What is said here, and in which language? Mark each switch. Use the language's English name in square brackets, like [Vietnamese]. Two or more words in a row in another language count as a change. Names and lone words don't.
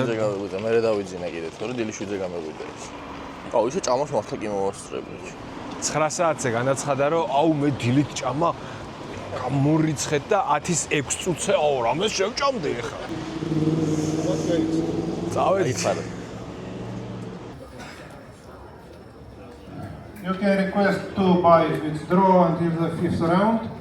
[Georgian] მე დავიძინე კიდე, თორე დილის 7-ზე გამეღვიძა ის. აუ, ისე ჭამას მართლა კი მოვასწრებდი. 9 საათზე განაცხადა, რომ აუ მე დილით ჭამა გამორიცხეთ და 10-ის 6 წუთზე აუ რამეს შევჭამდი ეხლა. წავედი. [English] You can request to buy withdraw until the 5th round.